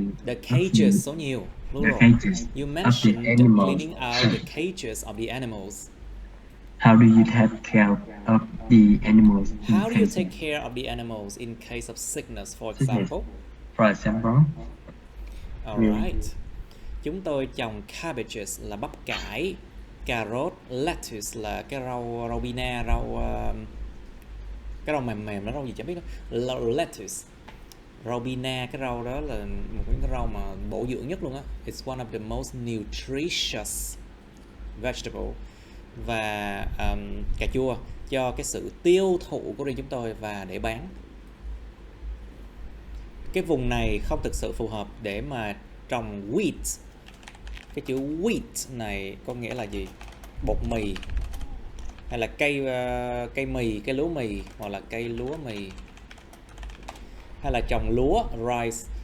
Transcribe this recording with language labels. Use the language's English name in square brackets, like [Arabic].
[English] the cages, [Vietnamese] số nhiều. [English] You mentioned cleaning out the cages of the animals. How do you take care of the animals? How do you take care of the animals in case of sickness, for example? For example. Alright. [Vietnamese] Chúng tôi trồng cabbages là bắp cải, carrot, lettuce là cái rau bina, cái rau mềm nó rau gì chẳng biết đó. Lettuce. Rau bina, cái rau đó là một cái rau mà bổ dưỡng nhất luôn á. [English] It's one of the most nutritious vegetable. [Vietnamese] Và cà chua cho cái sự tiêu thụ của riêng chúng tôi và để bán. Cái vùng này không thực sự phù hợp để mà trồng wheat. Cái chữ wheat này có nghĩa là gì? Bột mì, hay là cây mì, cây lúa mì, hoặc là cây lúa mì, hay là trồng lúa rice.